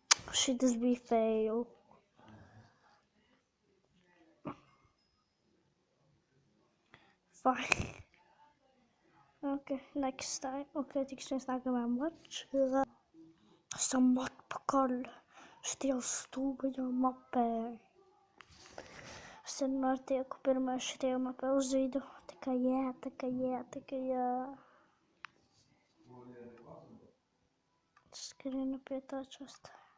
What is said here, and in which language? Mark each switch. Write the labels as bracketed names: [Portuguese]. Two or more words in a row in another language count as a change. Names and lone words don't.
[Latvian] Šitas bija fail. Fine. [English] Ok, next time. [Latvian] Ok, tiksimies nākamajā mačā. Esam atpakaļ šajā stulbajā mapē. Es vienmēr tieku pirmais šajā mapē uz vidu. Tā kā jā. Skrienu pie tā časta.